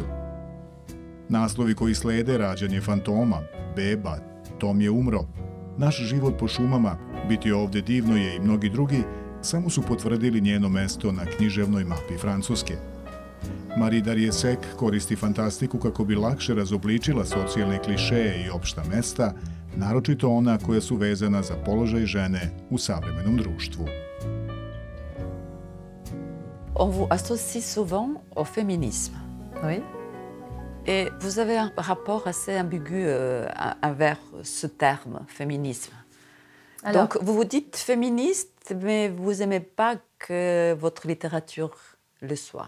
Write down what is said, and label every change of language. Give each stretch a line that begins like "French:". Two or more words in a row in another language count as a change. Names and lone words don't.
Serbian: Naslovi koji slede Rađanje fantoma, Beba, Tom je umro, Naš život po šumama, Biti ovde divno je i mnogi drugi, samo su potvrdili njeno mesto na književnoj mapi Francuske. Marie-Darije Sek koristi fantastiku kako bi lakše razobličila socijalne klišeje i opšta mesta, naročito ona koja su vezana za položaj žene u savremenom društvu.
French: On vous associe souvent au féminisme. Oui. Et vous avez un rapport assez ambigu envers ce terme, féminisme. Alors, donc, vous vous dites féministe, mais vous n'aimez pas que votre littérature le soit.